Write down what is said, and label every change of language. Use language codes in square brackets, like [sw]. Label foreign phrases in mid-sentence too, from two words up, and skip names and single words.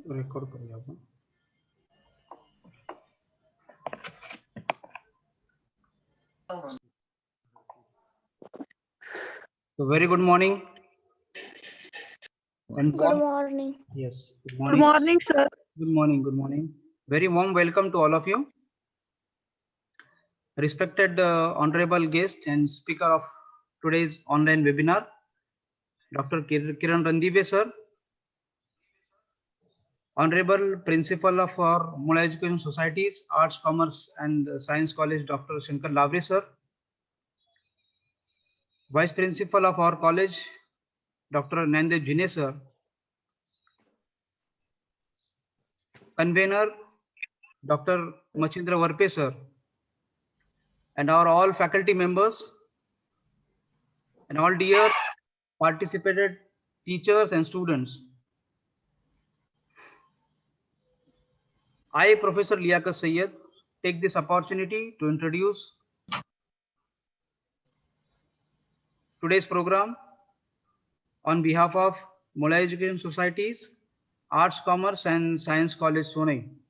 [mr] रेकॉर्ड करूया आपण. [en] So very good morning. And Good morning. yes, good Good morning. morning, sir. Good morning. Good morning. Very warm welcome to all of you. Respected honorable guest and speaker of today's online webinar, Dr. Kiran Ranadive sir, Honorable Principal of our Mula Education Societies, Arts, Commerce and Science College, Dr. Shankar Lavre sir, Vice Principal of our college, Dr. Ranadive Jine sir, Convener, Dr. Machindra Varpe sir, and our all faculty members, and all dear participated teachers and students. I, Professor Liaquat Sayyed, take this opportunity to introduce today's program on behalf of Mula Education Societies, Arts, Commerce and Science College, Sonai.